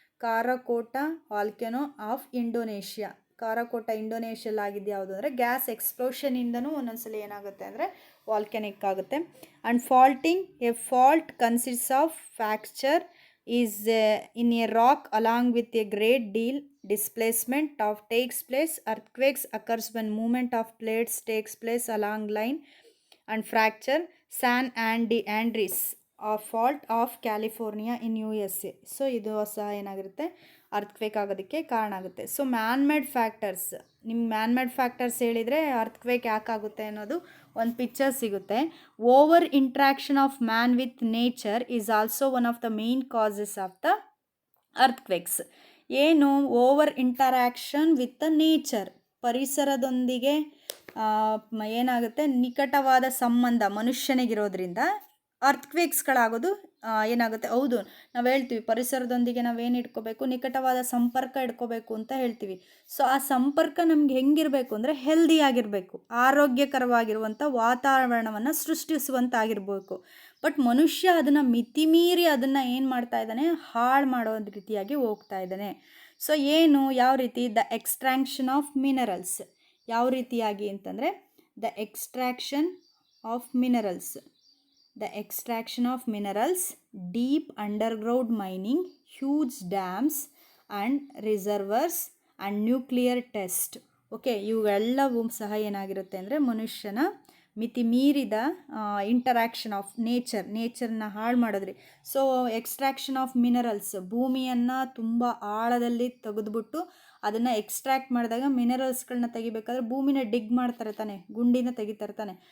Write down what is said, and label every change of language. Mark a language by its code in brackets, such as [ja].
[kn] ಕಾರಕೋಟ ವಾಲ್ಕ್ಯಾನೋ of Indonesia. ಕಾರಕೋಟ ಇಂಡೋನೇಷ್ಯಲ್ಲಿ ಆಗಿದ್ದು ಯಾವುದು ಅಂದರೆ ಗ್ಯಾಸ್ ಎಕ್ಸ್ಪ್ಲೋಷನಿಂದನೂ ಒಂದೊಂದ್ಸಲ ಏನಾಗುತ್ತೆ ಅಂದರೆ ವಾಲ್ಕ್ಯಾನಿಕ್ ಆಗುತ್ತೆ. [en] And faulting, a fault consists of fracture is in a rock along with a great deal displacement of takes place. Earthquakes occurs when movement of plates takes place along line and fracture. San Andreas fault of California in USA. [kn] So ಇದು ಸಹ ಏನಾಗಿರುತ್ತೆ ಅರ್ಥ್ಕ್ವೇಕ್ ಆಗೋದಕ್ಕೆ ಕಾರಣ ಆಗುತ್ತೆ. So man-made factors, ನಿಮ್ಗೆ man-made factors ಹೇಳಿದರೆ ಅರ್ಥ್ಕ್ವೇಕ್ ಯಾಕಾಗುತ್ತೆ ಅನ್ನೋದು ಒಂದು ಪಿಕ್ಚರ್ ಸಿಗುತ್ತೆ. [en] Over interaction of man with nature is also one of the main causes of the earthquakes. ಏನು? Over interaction with the nature, [kn] ಪರಿಸರದೊಂದಿಗೆ ಏನಾಗುತ್ತೆ ನಿಕಟವಾದ ಸಂಬಂಧ ಮನುಷ್ಯನಿಗಿರೋದ್ರಿಂದ ಅರ್ಥ್ಕ್ವೇಕ್ಸ್ಗಳಾಗೋದು ಏನಾಗುತ್ತೆ. ಹೌದು, ನಾವು ಹೇಳ್ತೀವಿ ಪರಿಸರದೊಂದಿಗೆ ನಾವೇನು ಇಟ್ಕೋಬೇಕು, ನಿಕಟವಾದ ಸಂಪರ್ಕ ಇಟ್ಕೋಬೇಕು ಅಂತ ಹೇಳ್ತೀವಿ. ಸೊ ಆ ಸಂಪರ್ಕ ನಮ್ಗೆ ಹೆಂಗಿರಬೇಕು ಅಂದರೆ ಹೆಲ್ದಿಯಾಗಿರಬೇಕು, ಆರೋಗ್ಯಕರವಾಗಿರುವಂಥ ವಾತಾವರಣವನ್ನು ಸೃಷ್ಟಿಸುವಂತಾಗಿರ್ಬೇಕು. ಬಟ್ ಮನುಷ್ಯ ಅದನ್ನು ಮಿತಿಮೀರಿ ಅದನ್ನು ಏನು ಮಾಡ್ತಾ ಇದ್ದಾನೆ, ಹಾಳು ಮಾಡೋ ರೀತಿಯಾಗಿ ಹೋಗ್ತಾ ಇದ್ದಾನೆ. ಸೊ ಏನು, ಯಾವ ರೀತಿ? [en] The extraction of minerals. [kn] ಯಾವ ರೀತಿಯಾಗಿ ಅಂತಂದರೆ [en] The extraction of minerals, the extraction of minerals, deep underground mining, huge dams and reservoirs and nuclear test. Okay, [kn] ಇವೆಲ್ಲವೂ ಸಹ ಏನಾಗಿರುತ್ತೆ ಅಂದರೆ ಮನುಷ್ಯನ ಮಿತಿ ಮೀರಿದ ಇಂಟರಾಕ್ಷನ್ ಆಫ್ ನೇಚರ್ನ ಹಾಳು ಮಾಡೋದ್ರಿ. ಸೊ [en] extraction of minerals, [kn] ಭೂಮಿಯನ್ನು ತುಂಬ ಆಳದಲ್ಲಿ ತೆಗೆದುಬಿಟ್ಟು ಅದನ್ನು ಎಕ್ಸ್ಟ್ರಾಕ್ಟ್ ಮಾಡಿದಾಗ ಮಿನರಲ್ಸ್ಗಳನ್ನ ತೆಗಿಬೇಕಾದ್ರೆ ಭೂಮಿನ ಡಿಗ್ ಮಾಡ್ತಾರೆ ತಾನೆ, ಗುಂಡಿನ ತೆಗಿತಾರೆ ತಾನೆ.